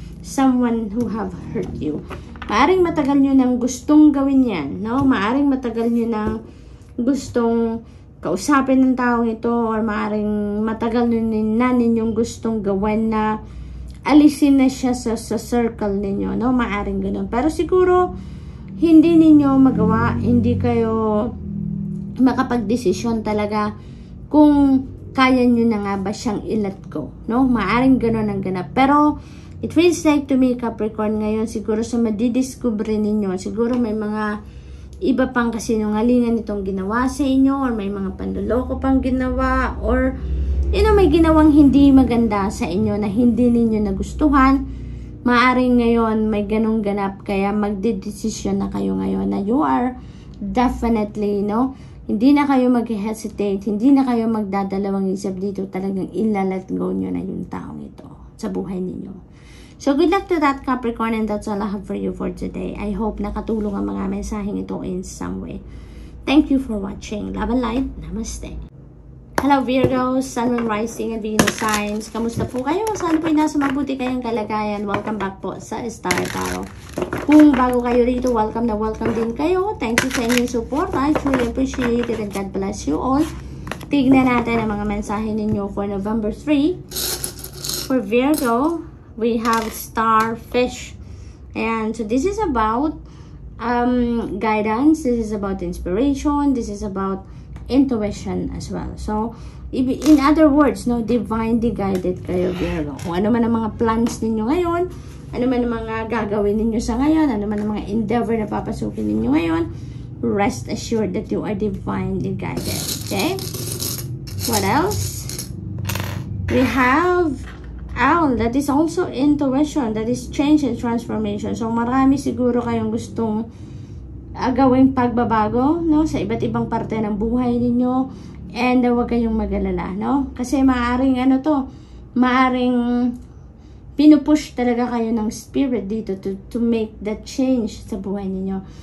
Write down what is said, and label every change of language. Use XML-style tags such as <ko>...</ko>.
<en>Someone who have hurt you.</en> <tl>Maaring matagal nyo nang gustong gawin yan, no? Maaring matagal nyo nang gustong kausapin ng taong ito, or maaaring matagal na ninyong gustong gawin na alisin na siya sa circle ninyo, no? Maaaring ganun. Pero siguro, hindi ninyo magawa, hindi kayo makapag-desisyon talaga kung kaya nyo na nga ba siyang i-let go, no? Maaaring ganun ang ganap. Pero, it feels like to me, Capricorn, ngayon, siguro sa madidiscover ninyo, siguro may mga iba pang kasinungalingan itong ginawa sa inyo, or may mga panloloko pang ginawa, or may ginawang hindi maganda sa inyo na hindi ninyo nagustuhan, maaring ngayon may ganong ganap, kaya magdedesisyon na kayo ngayon na you are definitely, hindi na kayo mag-hesitate, hindi na kayo magdadalawang isip dito, talagang ilalet go nyo na yung taong ito sa buhay ninyo.</tl> <en>So, good luck to that Capricorn, and that's all I have for you for today.</en> <tl>I hope nakatulong ang mga mensaheng ito</tl> <en>in some way. Thank you for watching. Love and light. Namaste. Hello Virgo, Sun, Moon, Rising, and Venus signs.</en> <tl>Kamusta po kayo? Saan po nasa mabuti kayong kalagayan? Welcome back po sa Star Tarot. Kung bago kayo rito, welcome na welcome din kayo. Thank you sa inyong support.</tl> <en>I truly appreciate it, and God bless you all.</en> <tl>Tignan natin ang mga mensahe ninyo</tl> <en>for November 3. For Virgo, we have Starfish, and so this is about guidance, this is about inspiration, this is about intuition as well.</en> <tl>So in other words, divinely guided kayo, Virgo. Kung ano man ang mga plans ninyo ngayon, ano man ang mga gagawin ninyo sa ngayon, ano man ang mga endeavor na papasukin ninyo ngayon,</tl> <en>rest assured that you are divinely guided. Okay, what else? We have that is also intuition, that is change and transformation.</en> <tl>So marami siguro kayong gustong gawing pagbabago, sa iba't ibang parte ng buhay ninyo, and huwag kayong mag-alala, kasi maaring maaring pinupush talaga kayo ng spirit dito</tl> <en>to make that change</en> <tl>sa buhay ninyo.</tl>